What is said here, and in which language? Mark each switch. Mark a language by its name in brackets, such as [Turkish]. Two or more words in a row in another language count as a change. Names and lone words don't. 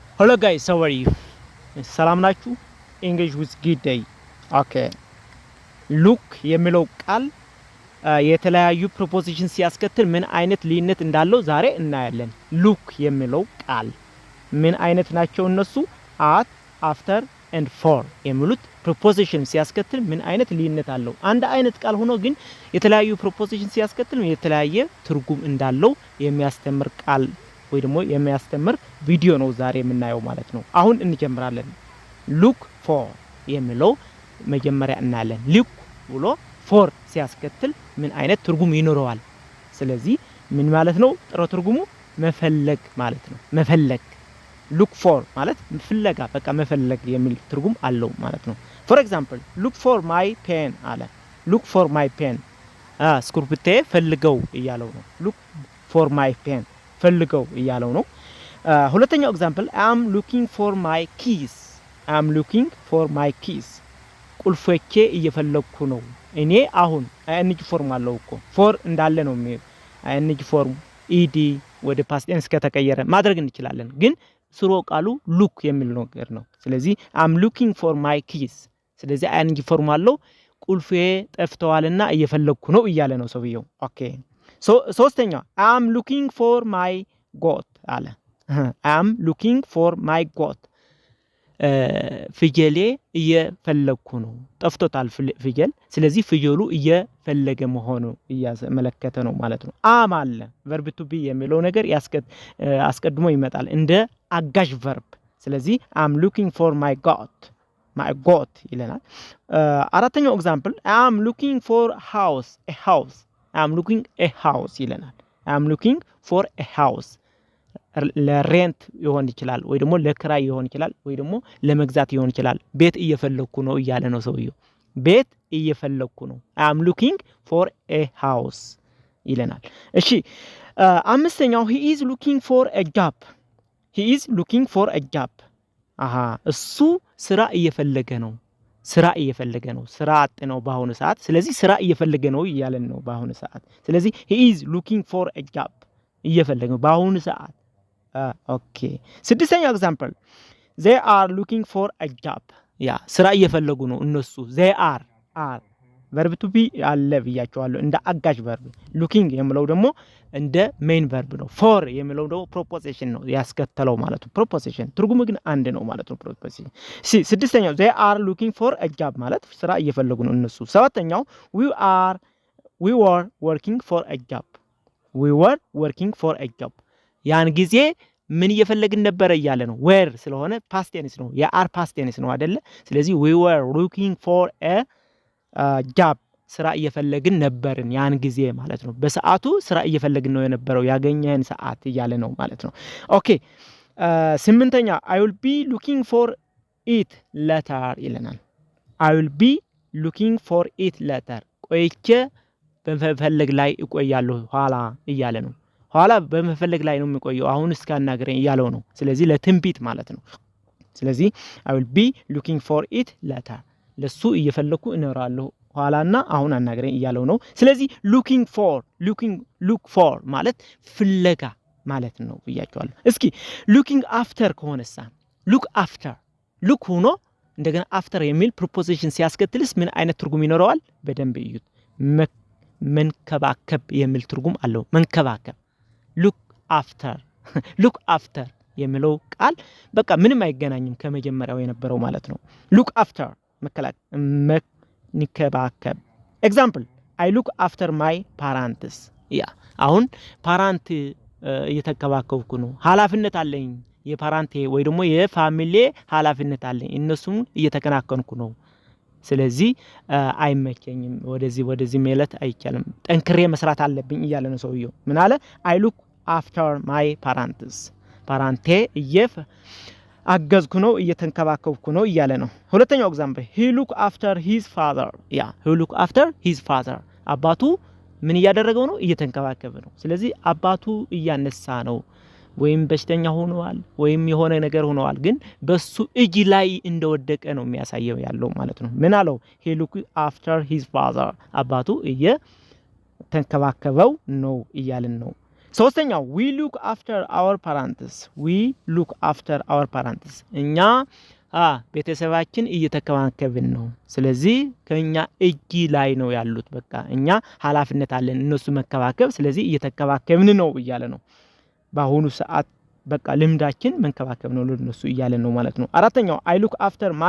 [English] Hello guys, how are you? [Amharic] ሰላም ናችሁ? [English] English with good day. Okay. [Amharic] Look የሚለው ቃል የተለያዩ ፕሪፖዚሽን ሲያስከትል ምን አይነት ልዩነት እንዳለው ዛሬ እናያለን። look የሚለው ቃል ምን አይነት ናቸው እነሱ? [English] at, after and for [Amharic] የሚሉት ፕሪፖዚሽን ሲያስከትል ምን አይነት ልዩነት አለው? አንድ አይነት ቃል ሆኖ ግን የተለያዩ ፕሪፖዚሽን ሲያስከትል የተለያየ ትርጉም እንዳለው የሚያስተምር ቃል ወይ ደግሞ የሚያስተምር ቪዲዮ ነው ዛሬ የምናየው ማለት ነው። አሁን እንጀምራለን። [English] look for [Amharic] የሚለው መጀመሪያ እናያለን። look ብሎ for ሲያስከትል ምን አይነት ትርጉም ይኖረዋል? ስለዚህ ምን ማለት ነው? ጥሩ ትርጉሙ መፈለግ ማለት ነው። መፈለግ [English] look for [Amharic] ማለት ፍለጋ በቃ መፈለግ የሚል ትርጉም አለው ማለት ነው። [English] for example look for my pen [Amharic] አለ። [English] look for my pen [Amharic] ስክሪፕቴ ፈልገው እያለው ነው። [English] look for my pen [Amharic] ፈልገው እያለው ነው። ሁለተኛው ኤግዛምፕል [English] I am looking for my keys. I am looking for my keys. [Amharic] ቁልፎቼ እየፈለኩ ነው። እኔ አሁን [English] ing form [Amharic] አለው እኮ for እንዳለ ነው የሚል [English] ing form ed [Amharic] ወደ [English] past tense [Amharic] ከተቀየረ ማድረግ እንችላለን። ግን ስሮ ቃሉ look የሚል ነገር ነው። ስለዚህ [English] I am looking for my keys. [Amharic] ስለዚህ [English] ing form [Amharic] አለው ቁልፌ ጠፍተዋልና እየፈለኩ ነው እያለ ነው ሰውየው። ኦኬ ሶስተኛው [English] I am looking for my goat [Amharic] አለ። [English] I am looking for my goat [Amharic] ፍየሌ እየፈለኩ ነው። ጠፍቶታል ፍየል። ስለዚህ ፍየሉ እየፈለገ መሆኑ እያመለከተ ነው ማለት ነው። am አለ [English] verb to be [Amharic] የሚለው ነገር አስቀድሞ ይመጣል እንደ አጋዥ verb። ስለዚህ [English] I am looking for my goat [Amharic] ይለናል። አራተኛው ኤግዛምፕል [English] I am looking for a house. I am looking a house [Amharic] ይለናል። [English] I am looking for a house [Amharic] ለሬንት ይሆን ይችላል ወይ ደግሞ ለክራይ ይሆን ይችላል ወይ ደግሞ ለመግዛት ይሆን ይችላል። ቤት እየፈለኩ ነው እያለ ነው ሰውየው። ቤት እየፈለኩ ነው። [English] I am looking for a house [Amharic] ይለናል። እሺ አምስተኛው [English] he is looking for a job. He is looking for a job. [Amharic] እሱ ስራ እየፈለገ ነው። ስራ እየፈለገ ነው። ስራ አጥ ነው በአሁኑ ሰዓት። ስለዚህ ስራ እየፈለገ ነው እያለን ነው በአሁኑ ሰዓት። ስለዚህ [English] he is looking for a job [Amharic] እየፈለገ ነው በአሁኑ ሰዓት። ኦኬ ስድስተኛው ኤግዛምፕል [English] they are looking for a job. [Amharic] ስራ እየፈለጉ ነው እነሱ። [English] they are verb to be [Amharic] አለ ብያቸዋለሁ እንደ አጋዥ verb። looking የሚለው ደግሞ እንደ [English] main verb [Amharic] ነው። for የሚለው ደግሞ proposition ነው ያስከተለው ማለት ነው። proposition ትርጉሙ ግን አንድ ነው ማለት ነው። proposition ስድስተኛው [English] they are looking for a job [Amharic] ማለት ስራ እየፈለጉ ነው እነሱ። ሰባተኛው [English] we were working for a job. we were working for a job [Amharic] ያን ጊዜ ምን እየፈለግን ነበር እያለ ነው። were ስለሆነ [English] past tense [Amharic] ነው። የአር [English] past tense [Amharic] ነው አይደለ? ስለዚህ [English] we were looking for a job [Amharic] ስራ እየፈለግን ነበርን ያን ጊዜ ማለት ነው። በሰዓቱ ስራ እየፈለግን ነው የነበረው ያገኘን ሰዓት እያለ ነው ማለት ነው። ኦኬ ስምንተኛ [English] I will be looking for it later [Amharic] ይለናል። [English] I will be looking for it later [Amharic] ቆይቼ በመፈለግ ላይ እቆያለሁ ኋላ እያለ ነው። ኋላ በመፈለግ ላይ ነው የሚቆየው አሁን እስካናገረኝ እያለው ነው። ስለዚህ ለትንቢት ማለት ነው። ስለዚህ [English] I will be looking for it later [Amharic] ለሱ እየፈለኩ እኖራለሁ ኋላና አሁን አናገረኝ እያለው ነው። ስለዚህ [English] look for [Amharic] ማለት ፍለጋ ማለት ነው ብያቸዋለሁ። እስኪ [English] looking after [Amharic] ከሆነሳ look ሆኖ እንደገና after የሚል preposition ሲያስከትልስ ምን አይነት ትርጉም ይኖረዋል? በደንብ እዩት። መንከባከብ የሚል ትርጉም አለው። መንከባከብ [English] look after [Amharic] የሚለው ቃል በቃ ምንም አይገናኝም ከመጀመሪያው የነበረው ማለት ነው። [English] look after [Amharic] መንከባከብ። ኤግዛምፕል [English] I look after my parents. [Amharic] አሁን ፓራንት እየተከባከብኩ ነው። ኃላፊነት አለኝ የፓራንቴ ወይ ደግሞ የፋሚሊ ኃላፊነት አለኝ እነሱም እየተከናከንኩ ነው። ስለዚህ አይመቸኝም ወደዚህ ማለት አይቻልም። ጠንክሬ መስራት አለብኝ እያለ ነው ሰውየው። ምን አለ? [English] I look after my parents. [Amharic] ፓራንቴ አገዝኩ ነው እየተንከባከብኩ ነው እያለ ነው። ሁለተኛው ኤግዛምፕል [English] he look after his father. he look after his father [Amharic] አባቱ ምን እያደረገው ነው? እየተንከባከበ ነው። ስለዚህ አባቱ እያነሳ ነው ወይም በሽተኛ ሆኗል ወይም የሆነ ነገር ሆኗል ግን በሱ እጅ ላይ እንደወደቀ ነው የሚያሳየው ያለው ማለት ነው። ምን አለው? [English] he look after his father [Amharic] አባቱ እየተንከባከበው ነው እያልን ነው። ሶስተኛው [English] we look after our parents we look after our parents [Amharic] እኛ ቤተሰባችን እየተከባከብን ነው ስለዚህ ከኛ እጅ ላይ ነው ያሉት በቃ እኛ ኃላፊነት አለን እነሱ መከባከብ ስለዚህ እየተከባከብን ነው እያለ ነው በአሁኑ ሰዓት በቃ ልምዳችን መንከባከብ ነው ለነሱ እያለ ነው ማለት ነው አራተኛው [English] I look after